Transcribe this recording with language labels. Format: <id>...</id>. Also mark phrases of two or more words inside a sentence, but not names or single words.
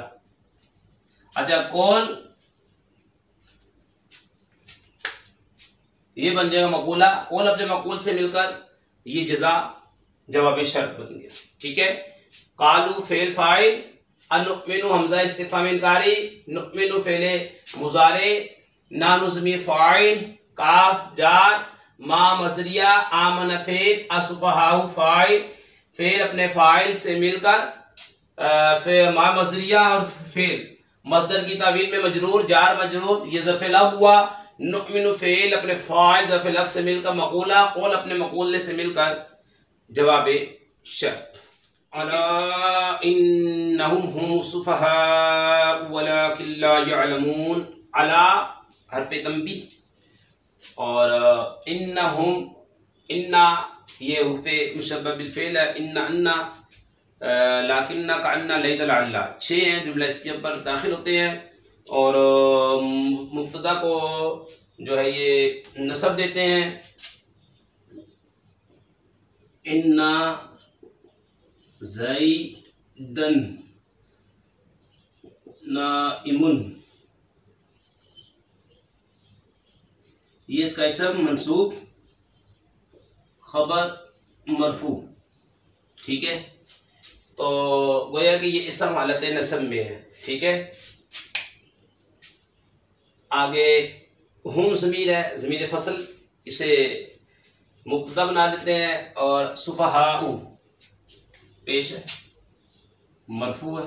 <hi>अच्छा, कौल ये बन जाएगा मकूला, कौल अपने मकूल से मिलकर ये जजा जवाब शर्त बन गया, ठीक है। कालू फेल फाइल, अनुमिनु हमजा इस्तिफ़ाम इनकारी, नुमिनु फेले मुजारे, नानु ज़मीर फाइल, काफ जार, मा मज़दरिया, आमन फेल, असुफहाउ फाइल, फेल अपने फाइल से मिलकर मा मज़दरिया और फेल मज़दर की तावील में मजरूर, जार मजरूर, ये ज़र्फ़े लव हुआ। नुमिनु फेल अपने फाइल ज़र्फ़े लव से मिलकर मकूला, कौल अपने मकूले से मिलकर जवाब शर्त।</hi> <ar>ألا إنهم هم السفهاء ولكن لا يعلمون,</ar> <hi>अला हर्फ़े तंबीह, और इन्नहुम, इन्ना ये हुर्फ़े मुशब्बह बिल फ़ेल है,</hi> <ar>إنّ أنّ لكنّ كأنّ ليت لعلّ</ar> <hi>6 हैं जुमला इसके ऊपर दाखिल होते हैं। और मुब्तदा को जो है ये नसब देते हैं,</hi> <ar>إنّ زيداً نائمٌ,</ar> <hi>ये इसका इसम मंसूब खबर मरफू। ठीक है, तो गोया कि ये इसम हालत नसब में है। ठीक है, आगे हुम ज़मीर है, ज़मीर फसल, इसे मुब्तदा बना देते हैं और सुफहाउ पेश है, मरफू है।</hi>